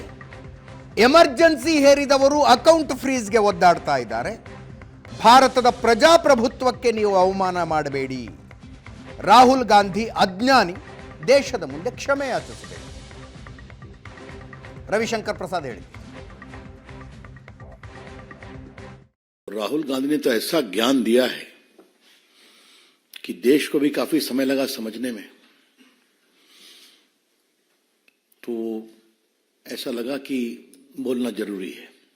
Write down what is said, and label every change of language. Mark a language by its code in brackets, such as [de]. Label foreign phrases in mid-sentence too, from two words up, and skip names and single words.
[kn] ಎಮರ್ಜೆನ್ಸಿ ಹೇರಿದವರು ಅಕೌಂಟ್ ಫ್ರೀಸ್ಗೆ ಒದ್ದಾಡ್ತಾ ಇದ್ದಾರೆ. ಭಾರತದ ಪ್ರಜಾಪ್ರಭುತ್ವಕ್ಕೆ ನೀವು ಅವಮಾನ ಮಾಡಬೇಡಿ. ರಾಹುಲ್ ಗಾಂಧಿ ಅಜ್ಞಾನಿ, ದೇಶದ ಮುಂದೆ ಕ್ಷಮೆ ಯಾಚಿಸಬೇಕು. ರವಿಶಂಕರ್ ಪ್ರಸಾದ್ ಹೇಳಿ. [hi] राहुल गांधी ने तो ऐसा ज्ञान दिया है कि देश को भी काफी समय लगा समझने में। तो ऐसा लगा कि बोलना जरूरी है।